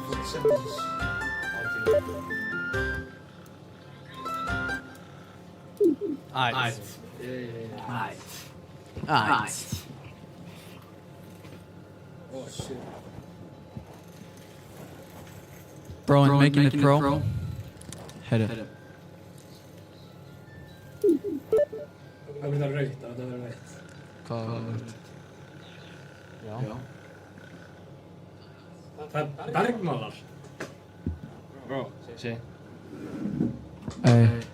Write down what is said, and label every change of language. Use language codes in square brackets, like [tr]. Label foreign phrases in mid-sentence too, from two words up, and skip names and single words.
[is] loksins. Ætt. Ætt. [en] Oh shit. Bro, and making it pro. Hit it. [is] Það verður rautt, það verður rautt. Hvað var það? Já. Það er bergmálar. Bro, sé. Ey.